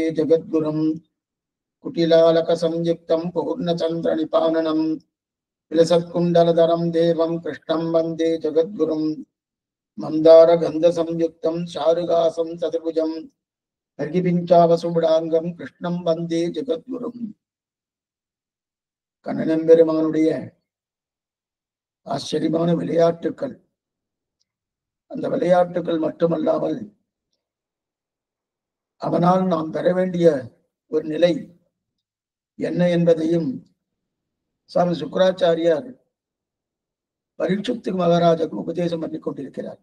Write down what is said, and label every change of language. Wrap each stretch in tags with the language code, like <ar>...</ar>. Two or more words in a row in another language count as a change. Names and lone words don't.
<sa>जगद्गुरुम् कुटिलालकसंयुक्तं पूर्णचन्द्रनिपाननं विलसत्कुण्डलधरं देवं कृष्णं वन्दे जगद्गुरुम् मन्दारगन्धसंयुक्तं चारुहासं चतुर्भुजं हरिपिञ्चावसुडाङ्गं कृष्णं वन्दे जगद्गुरुम्</sa> <ta>கண்ணனெம்பெருமானுடைய ஆச்சரியமான விளையாட்டுக்கள். அந்த விளையாட்டுக்கள் மட்டுமல்லாமல் அவனால் நாம் பெற வேண்டிய ஒரு நிலை என்ன என்பதையும் சுவாமி சுக்கராச்சாரியார் பரீட்சித்து மகாராஜாவுக்கு உபதேசம் பண்ணி கொண்டிருக்கிறார்.</ta>